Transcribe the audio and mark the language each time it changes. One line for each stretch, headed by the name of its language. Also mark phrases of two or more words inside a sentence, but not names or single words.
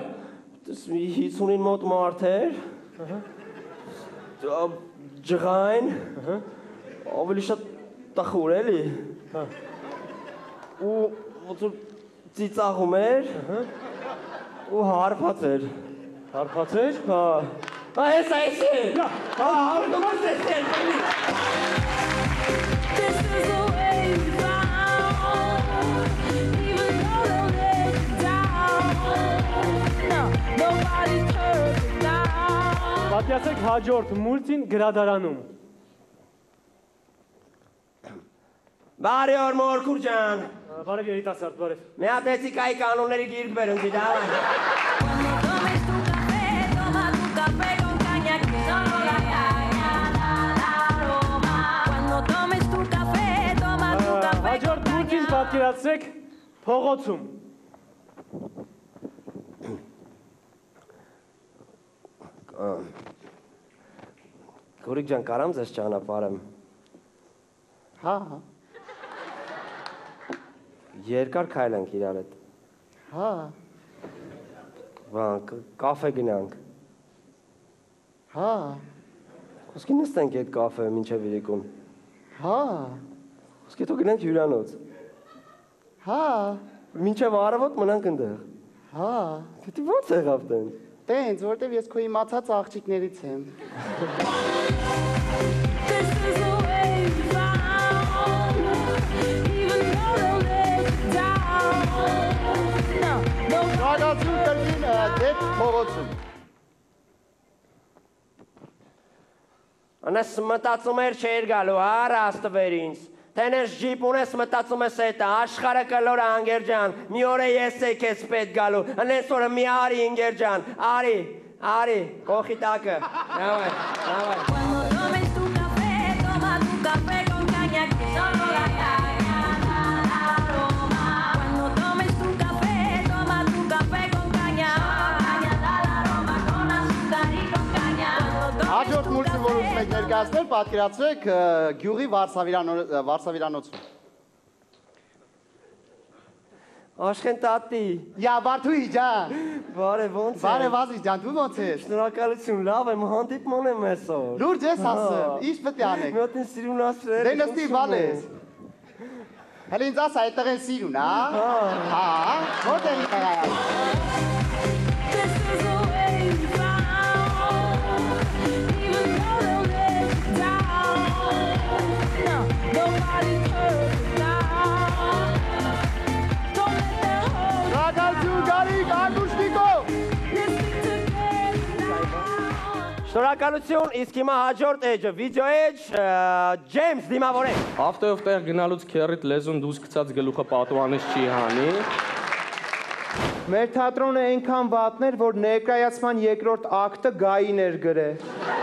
Armenian: 50-ին մոտ մարդ էր։ Ջղայն։ Ավելի շատ տխուր էլի։ Ու ոնց որ ծիծաղում էր։ Ու հարբած էր։ Հարբած էր։ Հա։ Այս է։ Հա, դու ես։
English: This is the way we found, even though they'll let you down. No, nobody's perfect now.
Armenian: Պատյացեք հաջորդ մուլտին գրադարանում։ Բարի օր Մորքուր ջան։ Բարև երիտասարդ, բարև։ Մի հատ էթիկայի կանոնների գիրք բեր ընձի դավայ։
Spanish: Cuando tomes tu café, toma tu café.
Armenian: Հաջորդ մուլտին պատկերացրեք փողոցում։ Գորիկ ջան, կարամ ձեզ ճանապարհեմ։ Հա։ Երկար քայլենք իրար հետ։ Հա։ Բան, կաֆե գնանք։ Հա։ Ոսկի նստենք այդ կաֆե մինչև իրիկուն։ Հա։ Ոսկի թող գնանք հյուրանոց։ Հա։ Մինչև առավոտ մնանք ընդեղ։ Հա։ Դե ո՞նց եղավ տենց։ Տենց, որտեվ ես քո իմացած աղջիկներից եմ։
English: This is the way we found, even though they'll let you down. No,
Armenian: Շնորհակալություն կրկին դեպ փողոցում։ Անես մտածում էր չէր գալու, առաստվեր ինձ։ Տենես ջիպ ունես մտածում ես էտա, աշխարը կլոր անգեր ջան, մի օր է ես է կեզ պետ գալու, անես օրը մի արի ինգեր ջան, արի, կողի տակը, նավայ։
Spanish: Cuando tomes tu café, toma tu café con caña que solo la caña da la aroma. Cuando tomes tu café, toma tu café con caña da la aroma, con azúcar y con caña.
Armenian: Հաջորդ մուլտին, որ ուզում եք ներկայացնել, պատկերացրեք գյուղի վարսավիրանոցում։ Աշխեն տատի, Յա, Բարթուի ջան։ բարև ոնց է։ Բարև Ազիզ ջան, դու ոնց ես։ Շնորհակալություն, լավ եմ, հանդիպման եմ այսօր։ Լուրջ ես ասեմ, ինչ պետք է անենք։ Մի հատ են սիրուն ասրել։ Դե նստի բալես։ Հələ ինձ ասա, այդտեղ են սիրուն, հա։ Հա, որտեղ է եղա։
English: This is the way we found, even though they'll let you down. No, nobody's perfect now. Don't let them hold
Armenian: Շնորհակալություն Գարիկ, Ագուշնիկո։
English: Let's stick together now.
Armenian: Շնորհակալություն, իսկ հիմա հաջորդ էջը, վիդեո էջ, Ջեյմս դիմավորեք։ Ավտոյով տեղ գնալուց քերիտ լեզուն դուրս գցած գլուխը պատուանից չի հանի։ Մեր թատրոնը այնքան վատն էր, որ ներկայացման երկրորդ ակտը գային էր գրել։